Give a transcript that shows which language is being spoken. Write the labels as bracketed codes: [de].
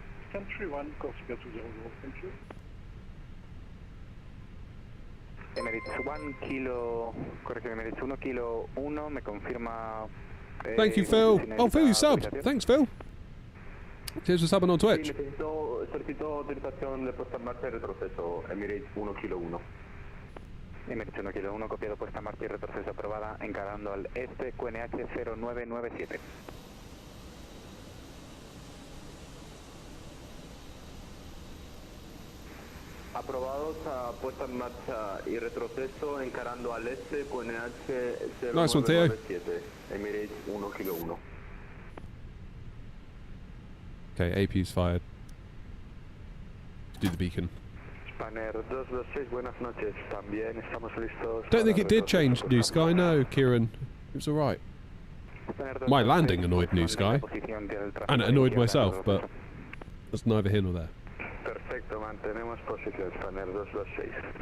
[en] Stand 31, Corsica 200, thank you. [es] Emirates 1 kilo, corrección, Emirates 1 Kilo 1, me confirma... [en] Thank you, Phil. Oh, Phil, you subbed. Thanks, Phil. Cheers for subbing on Twitch. [es] Solicito autorización de puesta en marcha y retroceso, Emirates 1 Kilo 1. Emirates 1 Kilo 1, copiado, puesta en marcha y retroceso aprobada, encarando al este, QNH 0997. Aprobados a puesta en marcha y retroceso, encarando al este, QNH [en] Nice one, Theo. [es] 0997, Emirates 1 Kilo 1. [en] Okay, AP's fired. Do the beacon. [es] Spanner 226, buenas noches. También estamos listos. [en] Don't think it did change New Sky, no, Kieran. It was alright. My landing annoyed New Sky. And it annoyed myself, but that's neither here nor there. [es] Perfecto, mantenemos posición, Spanner 226.